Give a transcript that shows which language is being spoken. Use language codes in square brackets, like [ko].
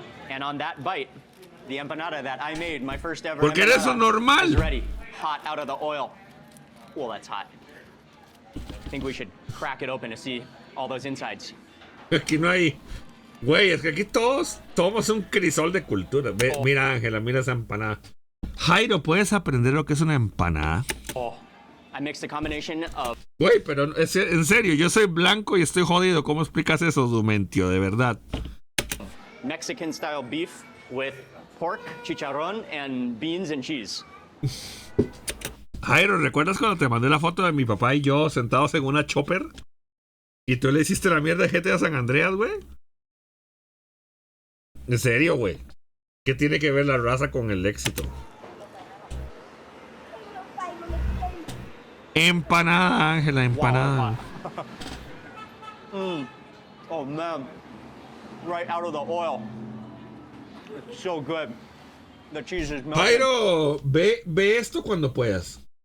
[en] And on that bite, the empanada that I made, my first ever [es] Porque eres un normal. [en] is ready, hot out of the oil. Well, that's hot. I think we should crack it open to see all those insides. [es] Aquí no hay, güey, es que aquí todos somos un crisol de cultura. Ve, mira, Ángela, mira esa empanada. Jairo, ¿puedes aprender lo que es una empanada? [en] Oh, I mixed a combination of... [es] Güey, pero en serio, yo soy blanco y estoy jodido. ¿Cómo explicas eso, Dumentio? De verdad. [en] Mexican style beef with pork, chicharrón, and beans and cheese. [es] Jairo, ¿recuerdas cuando te mandé la foto de mi papá y yo sentados en una chopper? ¿Y tú le hiciste la mierda de GTA San Andreas, güey? En serio, güey. ¿Qué tiene que ver la raza con el éxito? Empanada, Ángela, empanada. [en] Oh man, right out of the oil. It's so good. The cheese is melting. [es] Jairo, ve esto cuando puedas.